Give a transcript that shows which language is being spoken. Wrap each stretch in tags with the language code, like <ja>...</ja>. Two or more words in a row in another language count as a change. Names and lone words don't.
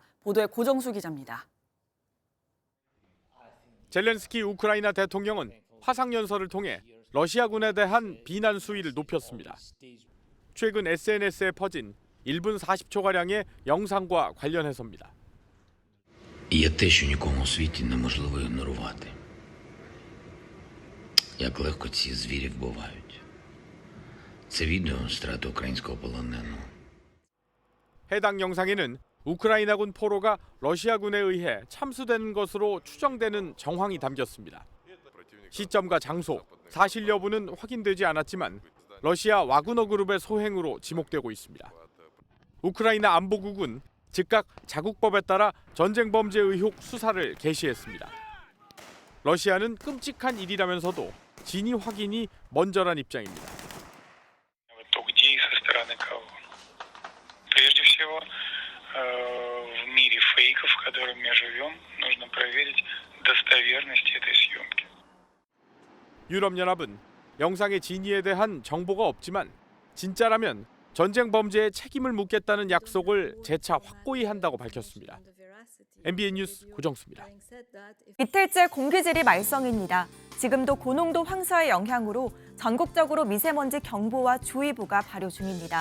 <ko>보도에 고정수 기자입니다. 젤렌스키 우크라이나 대통령은 화상연설을 통해 러시아군에 대한 비난 수위를 높였습니다. 최근 SNS에 퍼진 1분 40초가량의 영상과 관련해서입니다.</ko> <uk>Є те, що нікому у світі неможливо ігнорувати. Як легко ці звірі вбивають. Це відео страти українського полоненого.</uk> <ko>해당 영상에는 우크라이나군 포로가 러시아군에 의해 참수되는 것으로 추정되는 정황이 담겼습니다. 시점과 장소, 사실 여부는 확인되지 않았지만 러시아 와그너 그룹의 소행으로 지목되고 있습니다. 우크라이나 안보국은 즉각 자국법에 따라 전쟁 범죄 의혹 수사를 개시했습니다. 러시아는 끔찍한 일이라면서도 진위 확인이 먼저란 입장입니다.</ko> <ru>Прежде всего, в мире фейков, в котором мы живем, нужно проверить достоверность этой съемки.</ru> <ko>유럽연합은 영상의 진위에 대한 정보가 없지만 진짜라면 전쟁 범죄에 책임을 묻겠다는 약속을 재차 확고히 한다고 밝혔습니다. MBN 뉴스 고정수입니다. 이틀째 공기질이 말썽입니다. 지금도 고농도 황사의 영향으로 전국적으로 미세먼지 경보와 주의보가 발효 중입니다.</ko>